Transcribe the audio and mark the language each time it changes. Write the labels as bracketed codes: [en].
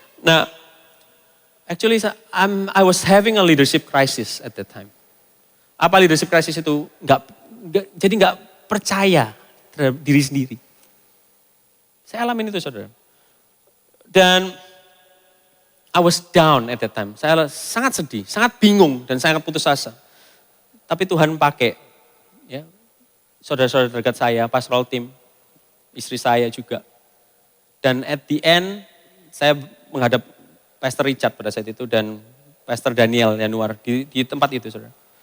[en] Nah, actually I was having a leadership crisis at that time. [id] Apa leadership crisis itu? Jadi nggak percaya terhadap diri sendiri. Saya alamin itu saudara. [en] Dan I was down at that time. [id] Saya sangat sedih, sangat bingung dan sangat putus asa. Tapi Tuhan pakai ya, saudara-saudara dekat saya, pastoral team, istri saya juga. Dan [en] at the end [id] saya menghadap Pastor Richard pada saat itu dan Pastor Daniel Januar di tempat itu saudara.